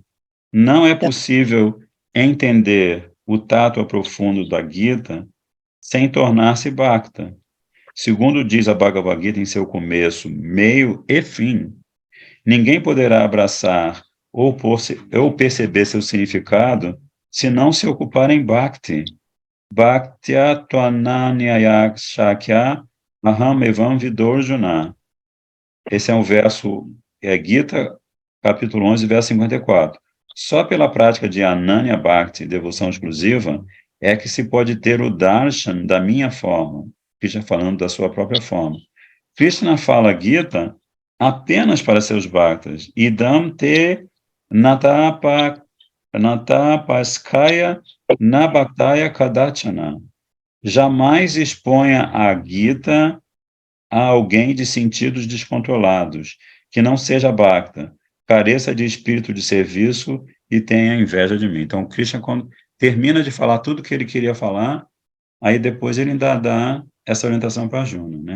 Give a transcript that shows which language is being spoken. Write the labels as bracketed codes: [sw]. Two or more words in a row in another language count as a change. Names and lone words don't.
[pt] Não é possível entender o tato profundo da Gita sem tornar-se Bhakta. Segundo diz a Bhagavad Gita em seu começo, meio e fim, ninguém poderá abraçar ou perceber seu significado se não se ocupar em Bhakti. [sa] Bhaktya tvananyayak shakya aham evam vidorjuna. [pt] Esse é um verso, Gita, capítulo 11, verso 54. Só pela prática de [sa] Ananya Bhakti, [pt] devoção exclusiva, é que se pode ter o darshan da minha forma, Krishna falando da sua própria forma. Krishna fala Gita apenas para seus bhaktas. [sa] Idam te natapaskaya nabhaktaya kadachana. [pt] Jamais exponha a Gita a alguém de sentidos descontrolados, que não seja bhakta, careça de espírito de serviço e tenha inveja de mim. Então, Krishna, quando termina de falar tudo o que ele queria falar, aí depois ele ainda dá essa orientação para Arjuna, né?